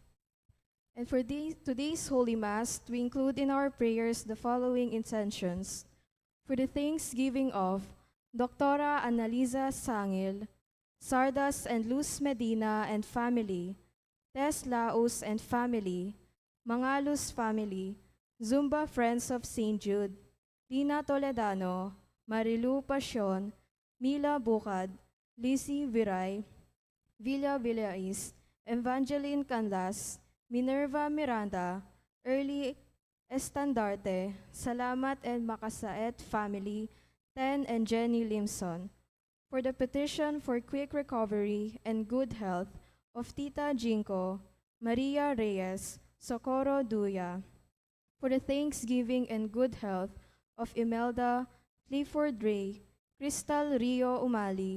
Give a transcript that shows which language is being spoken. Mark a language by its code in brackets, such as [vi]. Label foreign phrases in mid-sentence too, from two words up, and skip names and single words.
[en] And for today's Holy Mass, we include in our prayers the following intentions. For the thanksgiving of Doctora Annalisa Sangil, Sardas and Luz Medina and family, Tess Laos and family, Mangalus family, Zumba Friends of St. Jude, Lina Toledano, Marilu Pasyon, Mila Bukad, Lizzie Viray, Villa Villais, Evangeline Canlas, Minerva Miranda, Early Estandarte, Salamat and Makasaet family, Ten and Jenny Limson. For the petition for quick recovery and good health of Tita Jinko, Maria Reyes, Socorro Duya. For the thanksgiving and good health of Imelda Clifford Ray, Crystal Rio Umali.